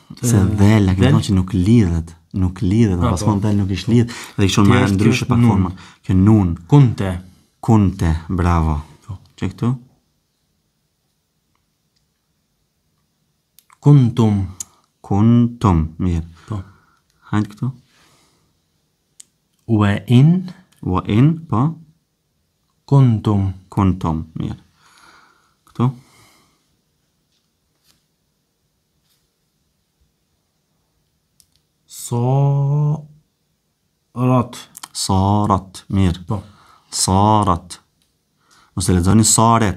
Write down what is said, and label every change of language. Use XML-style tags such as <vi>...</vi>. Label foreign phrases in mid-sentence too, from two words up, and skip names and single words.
<sq>se dhela, këtë thonë që nuk lidhet, pas mund dhel nuk ish lidh, dhe ishon ma ndryshe pak forma. Kjo nun. Kunte. Kunte, bravo. Që këtu? Kuntum. Kuntum, mirë. Hajtë këtu?</sq> <ar>وإن. وإن, po?</ar> <sq>Kuntum. Kuntum, mirë. Këtu? Sarat. Sarat, mirë. Po. Sarat. Mos e lexoni saret.</sq>